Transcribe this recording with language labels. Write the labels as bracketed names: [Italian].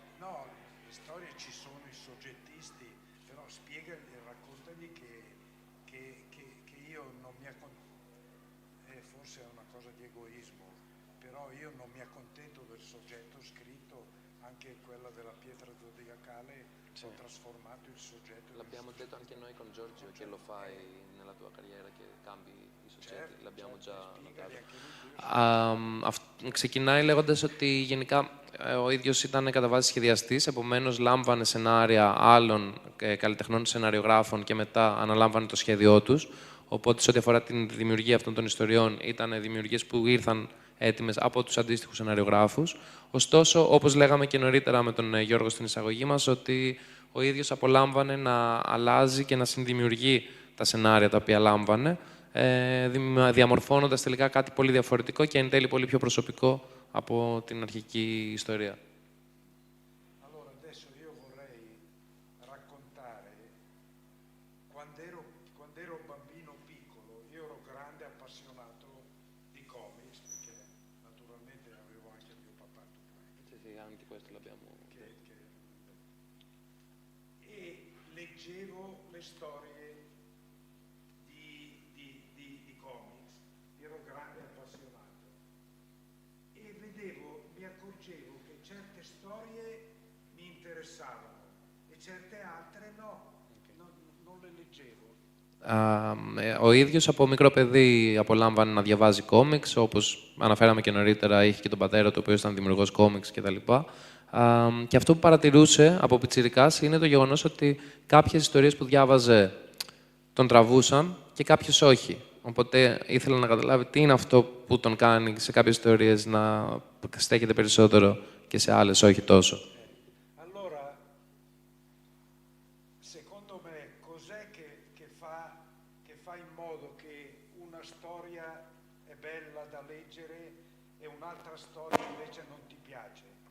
[Italian] No, le storie ci sono i soggettisti, però spiegagli e raccontagli che io non mi accontento, forse è una cosa di egoismo, però io non mi accontento del soggetto scritto, anche quella della pietra zodiacale, ho trasformato il soggetto. L'abbiamo detto anche noi con Giorgio che lo fai nella tua carriera, che cambi i soggetti, l'abbiamo già notato. [Greek] Ξεκινάει λέγοντας ότι γενικά ο ίδιος ήταν κατά βάση σχεδιαστής, επομένως λάμβανε σενάρια άλλων καλλιτεχνών σεναριογράφων και μετά αναλάμβανε το σχέδιό τους. Οπότε, σε ό,τι αφορά την δημιουργία αυτών των ιστοριών, ήταν δημιουργίες που ήρθαν έτοιμες από τους αντίστοιχους σεναριογράφους. Ωστόσο, όπως λέγαμε και νωρίτερα με τον Γιώργο στην εισαγωγή μας, ότι ο ίδιος απολάμβανε να αλλάζει και να συνδημιουργεί τα σενάρια τα οποία λάμβανε, διαμορφώνοντας τελικά κάτι πολύ διαφορετικό και εν τέλει πολύ πιο προσωπικό από την αρχική ιστορία. [Italian] Allora, adesso io vorrei raccontare, quando ero bambino piccolo, io ero grande appassionato di comics, perché naturalmente avevo anche mio papà. Sì, anche questo l'abbiamo detto. E leggevo le storie di comics, ero grande appassionato e mi accorgevo che certe storie mi interessavano e certe altre no, non le leggevo. [Greek] Ο ίδιος από μικρό παιδί απολάμβανε να διαβάζει κόμιξ, όπως αναφέραμε και νωρίτερα, είχε και τον πατέρα του, ο οποίος ήταν δημιουργός κόμιξ κτλ. Και αυτό που παρατηρούσε από πιτσιρικάς είναι το γεγονός ότι κάποιες ιστορίες που διάβαζε τον τραβούσαν και κάποιες όχι. Οπότε ήθελα να καταλάβει τι είναι αυτό που τον κάνει σε κάποιες ιστορίες να στέκεται περισσότερο και σε άλλες όχι τόσο. [Italian] Allora, secondo me, cos'è che fa in modo che una storia è bella da leggere e un'altra storia invece non ti piace?